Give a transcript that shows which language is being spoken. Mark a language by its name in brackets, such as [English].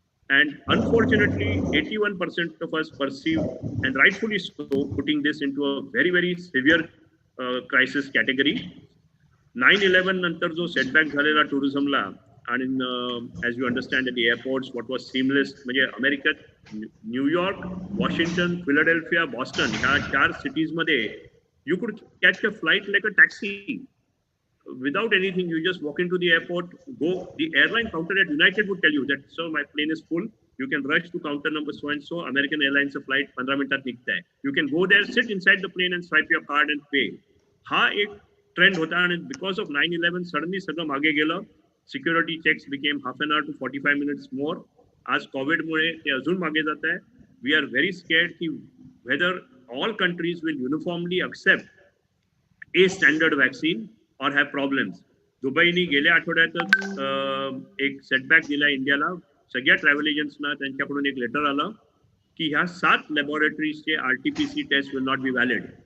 [English] And unfortunately 81% of us perceive, and rightfully so, putting this into a very very severe crisis category. [Marathi] 9/11 नंतर जो setback झालेला टुरिझमला, आणि [English] as you understand at the airports what was seamless, [Marathi] म्हणजे अमेरिकेत New York, Washington, Philadelphia, Boston ह्या 4 cities मध्ये [English] You could catch a flight like a taxi. Without anything, you just walk into the airport, go. The airline counter at United would tell you that, sir, my plane is full. You can rush to counter number so and so. American Airlines flight [Marathi] 15 मिनिटात निघताय. [English] You can go there, sit inside the plane and swipe your card and pay. [Marathi] हा एक trend होता आणि [English] because of 9/11 suddenly [Marathi] सगळं मागे गेलं. [English] Security checks became half an hour to 45 minutes more. [Marathi] आज Covid मुळे ते अजून मागे जात आहे. [English] We are very scared की whether all countries will uniformly accept a standard vaccine or have problems. [Marathi] दुबईनी गेल्या आठवड्यातच एक सेटबॅक दिला इंडियाला. सगळ्या ट्रॅव्हल एजंट्सना त्यांच्याकडून एक लेटर आलं की ह्या 7 लॅबोरेटरीजचे RT-PC taste [English] Will not be valid.